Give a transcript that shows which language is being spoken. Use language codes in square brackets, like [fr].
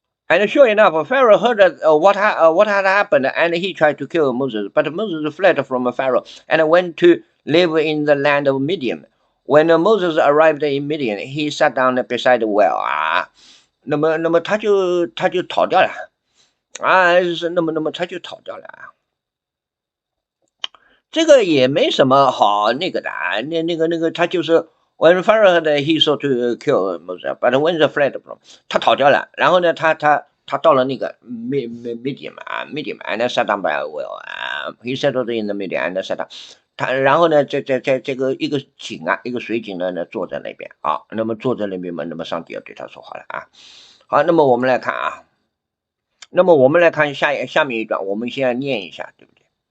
[en] And sure enough, Pharaoh heard what had happened, and he tried to kill Moses. But Moses fled from Pharaoh and went to live in the land of Midian. When Moses arrived in Midian, he sat down beside the well 啊。 [zh] 那么他就逃掉了啊，那么他就逃掉了啊。这个也没什么好那个的啊，那个他就是。 [en] When Pharaoh had he sought to kill Moses, but when the fled from [zh] 他逃掉了，然后呢，他到了那个 medium 啊 [en] medium and sat down by a well [zh] 啊 [en] he settled in the medium and sat down [zh] 他然后呢，这个一个井啊，一个水井呢坐在那边啊，那么坐在那边嘛，那么上帝要对他说话了啊。好，那么我们来看啊，那么我们来看下面一段，我们先念一下，对不对？